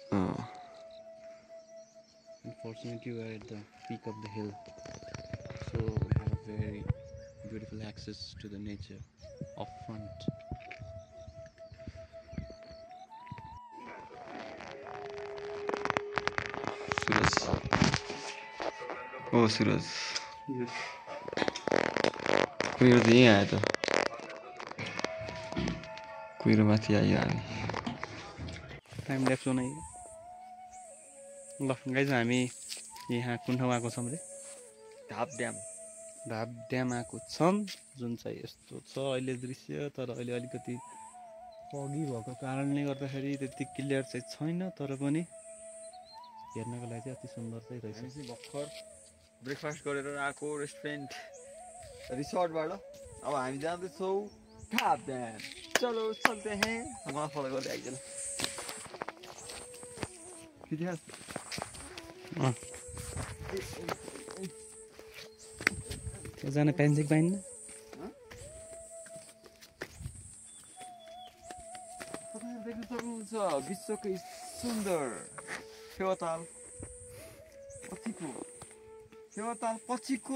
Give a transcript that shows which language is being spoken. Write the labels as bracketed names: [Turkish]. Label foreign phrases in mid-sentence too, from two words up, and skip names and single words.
[English] Unfortunately, we are at the peak of the hill, so we have very beautiful access to the nature up front. Suraj. Oh, Suraj. Yes. [Nepali] कुहिरो त यहीँ आयो त कुहिरो माथि आयो हामी [English] time lapse [Nepali] बनाइ ल गाइज हामी यहाँ कुन ठाउँ आएको छौँ रे ढाब ड्याम आएको छौँ जुन चाहिँ यस्तो छ अहिले दृश्य तर अहिले अलिकति फगी भएको कारणले गर्दाखेरि त्यति क्लियर चाहिँ छैन तर पनि हेर्नको लागि चाहिँ अति सुन्दर चाहिँ रहेछ। हामी चाहिँ भर्खर ब्रेकफास्ट गरेर आएको रेस्टुरेन्ट रिसोर्टबाट अब हामी जाँदैछौँ खाप्यान। [Hindi] चलो चलते हैं [Nepali] मलाई फलो गर्दै आइजन त्यो जान पाइन्छ कि पाइन्न? देख्न सक्नुहुन्छ विश्वकै सुन्दर फेवाताल पछिको